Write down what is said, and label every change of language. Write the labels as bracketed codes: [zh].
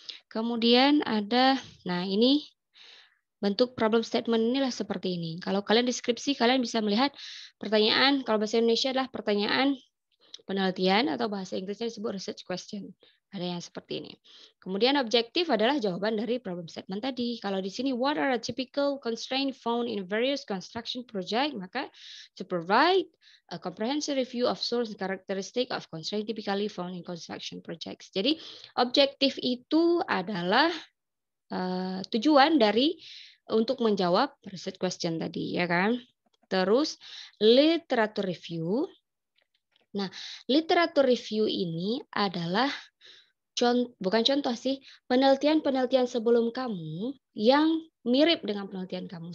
[id] Kemudian ada ini bentuk problem statement inilah seperti ini. Kalau kalian deskripsi, kalian bisa melihat pertanyaan, kalau bahasa Indonesia adalah pertanyaan penelitian atau bahasa Inggrisnya disebut research question. Ada yang seperti ini. Kemudian objektif adalah jawaban dari problem statement tadi. Kalau di sini [en] what are the typical constraints found in various construction project, [id] maka [en] to provide a comprehensive review of source and characteristic of constraint typically found in construction projects. [id] Jadi objektif itu adalah tujuan dari untuk menjawab research question tadi, ya kan? Terus literature review. Nah, literature review ini adalah bukan contoh sih, penelitian-penelitian sebelum kamu yang mirip dengan penelitian kamu.